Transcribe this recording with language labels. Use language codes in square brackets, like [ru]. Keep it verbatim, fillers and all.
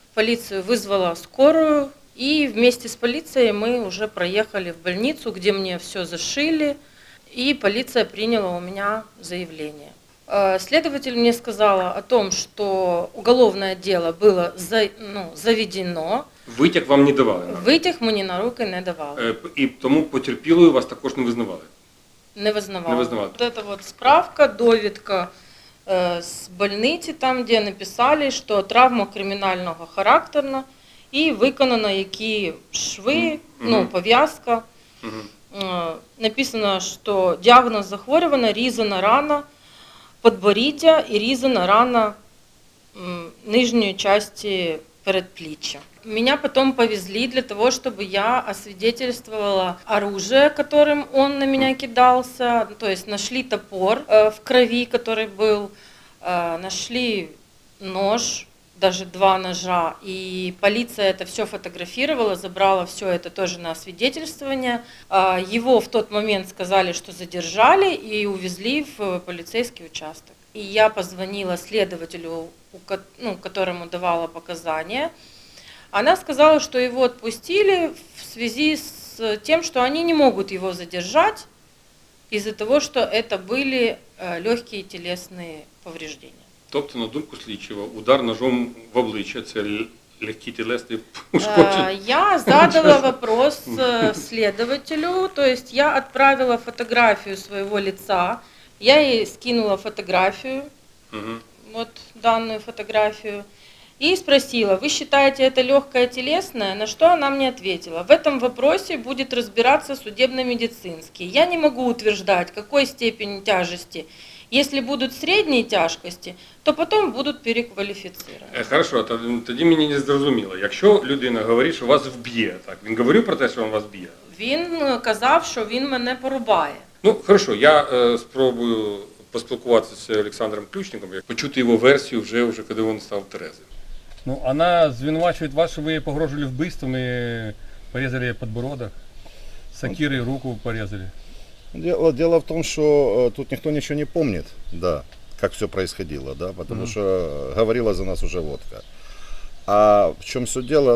[ru] Полицию вызвала скорую, и вместе с полицией мы уже проехали в больницу, где мне все зашили, и полиция приняла у меня заявление. Следователь мне сказала о том, что уголовное дело было за, ну, заведено. [uk] Витяг вам не давали? Витяг мені на руки не давали. І тому потерпілою вас також не визнавали? Не визнавали. Не визнавали. [ru] Вот это вот справка, [uk] довідка э, с больниці, там де написали, що травма кримінального характеру і виконано які шви, mm-hmm. ну, пов'язка. Mm-hmm. Э, написано, що діагноз захворювання, різана рана, подборіддя і різана рана нижньої части передпліччя. [ru] Меня потом повезли для того, чтобы я освидетельствовала оружие, которым он на меня кидался. То есть нашли топор э, в крови, который был, э, нашли нож, даже два ножа. И полиция это все фотографировала, забрала все это тоже на освидетельствование. Э, его в тот момент сказали, что задержали и увезли в полицейский участок. И я позвонила следователю, ну, которому давала показания. Она сказала, что его отпустили в связи с тем, что они не могут его задержать из-за того, что это были легкие телесные повреждения. [uk] Тобто, на думку слідчого, удар ножом в обличчя – це легкі тілесні ушкодження? [ru] Я задала вопрос следователю, то есть я отправила фотографию своего лица, я ей скинула фотографию, угу. вот данную фотографию. И спросила, вы считаете это легкое телесное? На что она мне ответила, в этом вопросе будет разбираться судебно-медицинский. Я не могу утверждать, какой степени тяжести. Если будут средние тяжкости, то потом будут переквалифицированы. [uk] Хорошо, тоді мені не зрозуміло. Якщо людина говорить, що вас вб'є, так, він говорив про те, що він вас б'є? Він казав, що він мене порубає. Ну, хорошо, я е, спробую поспілкуватися з Олександром Ключником, почути його версію вже, вже коли він став тверезим. [ru] Ну, она звинувачивает вас, что вы ей погрожили убийством и порезали ей подбородок, сакирой руку порезали. Дело, дело в том, что э, тут никто ничего не помнит, да, как все происходило, да, потому mm-hmm. что говорила за нас уже водка. А в чем все дело?